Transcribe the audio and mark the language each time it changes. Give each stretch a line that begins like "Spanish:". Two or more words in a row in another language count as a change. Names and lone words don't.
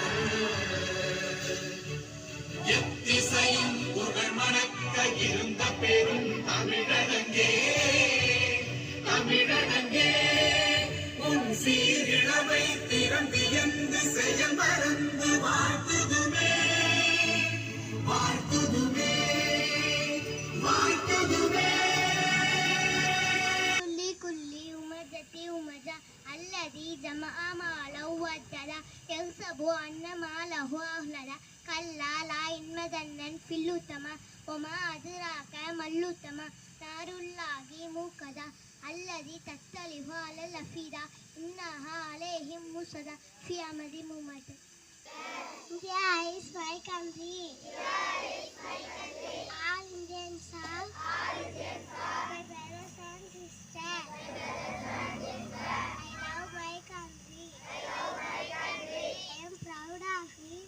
Tamil: எத்திசையும் புகழ் மணக்க இருந்த பெரும் தமிழனங்கே தமிழனங்கே உன் சீரிழமை திறந்தியந்து செயல் மறந்து வாழ்த்துதுமே வாழ்த்துதுமே வாழ்த்துதுமே
Arabic: الذي جمع ماله وعدده يحسب أن ماله أخلده كلا لا ينبذن في الحطمة وما أدراك ما الحطمة نار الله الموقدة التي تطلع على الأفئدة إنها عليهم مؤصدة في أمد مميتة.
English: India is my country. All Indians are my brothers and sisters. I love my country. I am proud of it.